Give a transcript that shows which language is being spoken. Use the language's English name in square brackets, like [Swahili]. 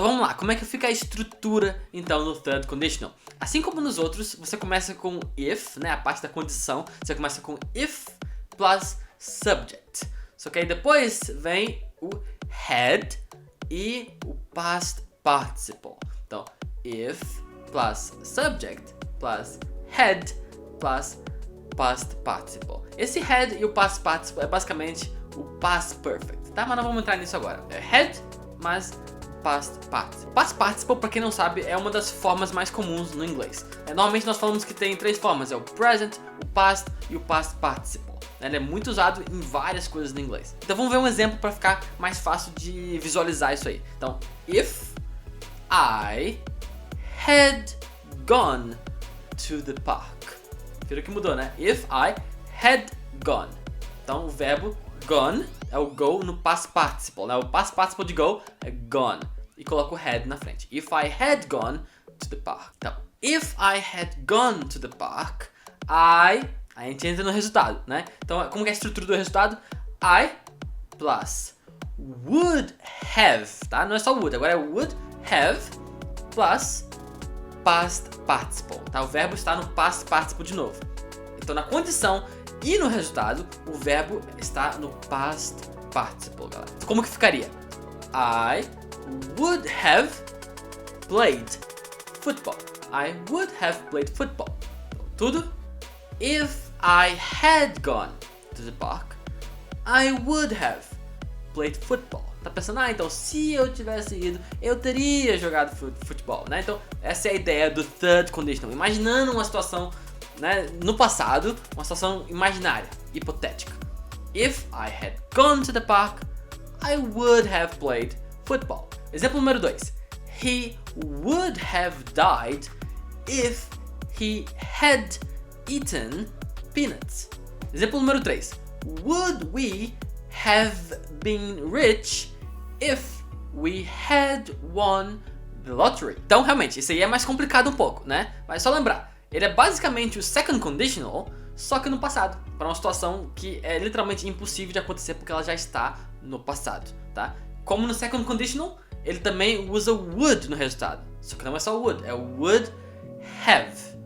[Portuguese] Então vamos lá, como é que fica a estrutura, então, no third conditional? Assim como nos outros, você começa com if, né? A parte da condição, você começa com if plus subject. Só que aí depois vem o had e o past participle. Então, if plus subject plus had plus past participle. Esse had e o past participle é basicamente o past perfect, tá? Mas não vamos entrar nisso agora. É had mais past participle. Past participle, pra quem não sabe, é uma das formas mais comuns no inglês. Normalmente nós falamos que tem 3 formas, é o present, o past e o past participle. Ele é muito usado em várias coisas no inglês. Então vamos ver um exemplo para ficar mais fácil de visualizar isso aí. [English] Então, if I had gone to the park. [Portuguese] Viram que mudou, né? [English] If I had gone. [Portuguese] Então o verbo gone é o go no past participle, né? O past participle de go é gone. E coloco o had na frente. [English] If I had gone to the park. [Portuguese] Então, [English] if I had gone to the park, [Portuguese] a gente entra no resultado, né? Então, como que é a estrutura do resultado? I plus would have, tá? Não é só would, agora é would have plus past participle, tá? O verbo está no past participle de novo. Então, na condição e no resultado, o verbo está no past participle, galera. Então, como que ficaria? [English] I would have played football. I would have played football. [Portuguese] Então, tudo. [English] If I had gone to the park, I would have played football. [Portuguese] Tá pensando, então se eu tivesse ido, eu teria jogado futebol, né? Então essa é a ideia do third conditional. Imaginando uma situação, né, no passado, uma situação imaginária, hipotética. [English] If I had gone to the park, I would have played football. [Portuguese] Exemplo número 2. [English] He would have died if he had eaten peanuts. [Portuguese] Exemplo número 3. [English] Would we have been rich if we had won the lottery? [Portuguese] Então, realmente, isso aí é mais complicado um pouco, né? Mas só lembrar, ele é basicamente o second conditional, só que no passado, para uma situação que é literalmente impossível de acontecer porque ela já está no passado, tá? Como no second conditional, ele também usa would no resultado, só que não é só would, é would have.